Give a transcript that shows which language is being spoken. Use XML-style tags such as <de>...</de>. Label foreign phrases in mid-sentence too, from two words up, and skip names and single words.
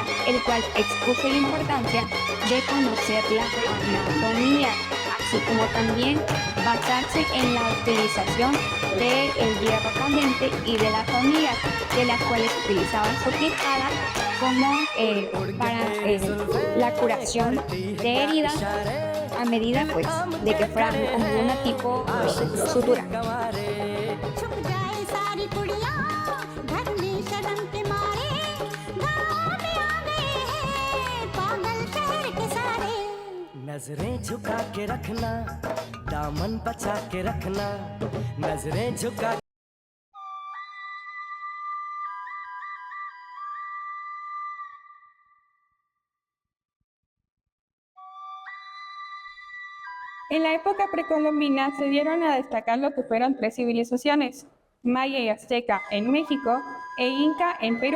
<es>el cual expuso la importancia de conocer la anatomía, así como también basarse en la utilización del hierro candente y de las hormigas, de las cuales utilizaban su quijada como para la curación de heridas, a medida pues de que fueran como una tipo sutura.</es> <hi>नजरें झुका के रखना, दामन बचा के रखना, नजरें झुका.</hi> <es>En la época precolombina se dieron a destacar lo que fueron tres civilizaciones: Maya y Azteca en México e Inca en Perú.</es>